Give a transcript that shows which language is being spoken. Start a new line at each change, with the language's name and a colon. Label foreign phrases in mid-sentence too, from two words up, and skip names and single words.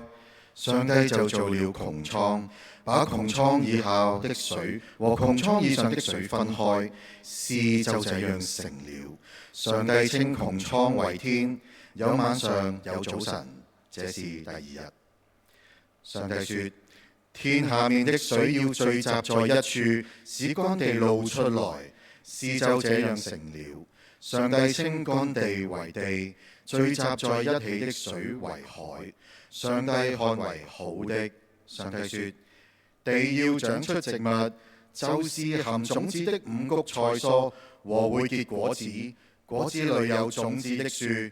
Chinese: 上帝就造了穹蒼，把穹蒼以下的水和穹蒼以上的水分開，事就這樣成了。上帝稱穹蒼為天。有晚上，有早晨，這是第2日。上帝說：天下面的水要聚集在一處，使乾地露出來，事就這樣成了。上帝稱乾地為地，聚集在一起的水為海。上帝看為好的。上帝說：地要長出植物，就是含種子的五穀菜蔬和會結果子，果子裏有種子的樹。